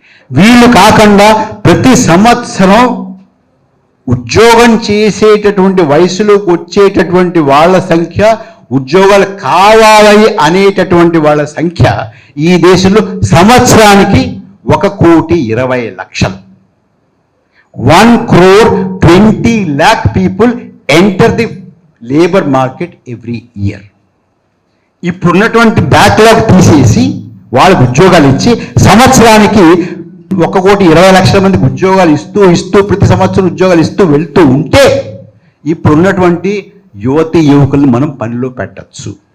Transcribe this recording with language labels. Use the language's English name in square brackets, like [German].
[Telugu] వీళ్ళు కాకుండా ప్రతి సంవత్సరం ఉద్యోగం చేసేటటువంటి వయసులోకి వచ్చేటటువంటి వాళ్ళ సంఖ్య, ఉద్యోగాలు కావాలి అనేటటువంటి వాళ్ళ సంఖ్య ఈ దేశంలో సంవత్సరానికి 1,20,00,000. [English] 1,20,00,000 people enter the labor market every year. [Telugu] ఇప్పుడున్నటువంటి బ్యాక్లాగ్ తీసేసి వాళ్ళకు ఉద్యోగాలు ఇచ్చి సంవత్సరానికి 1,20,00,000 మందికి ఉద్యోగాలు ఇస్తూ ప్రతి సంవత్సరం ఉద్యోగాలు ఇస్తూ వెళ్తూ ఉంటే, ఇప్పుడున్నటువంటి యువతి యువకుల్ని మనం పనిలో పెట్టచ్చు.